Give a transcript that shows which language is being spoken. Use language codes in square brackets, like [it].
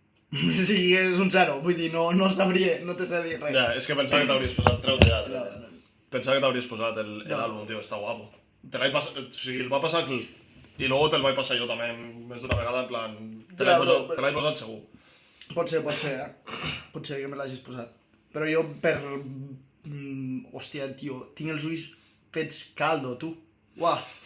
[ca] O sigui, és un 0, vull dir, no sabria, [es] no te sé [ca] dir res. Ja, és que pensava que t'hauries posat... Treu-te ja, treu-te. [es] Pensaba que te habrías [ca] posat l'àlbum, [es] tío, está guapo. [ca] Te l'he passat... O sigui, el va passar i luego te'l vaig passar jo també més d'una vegada, en plan... Te l'he posat segur. Pot ser, Pot ser que me l'hagis posat. Però jo per... Hòstia, tio, tinc els ulls fets caldo, tu. Uah.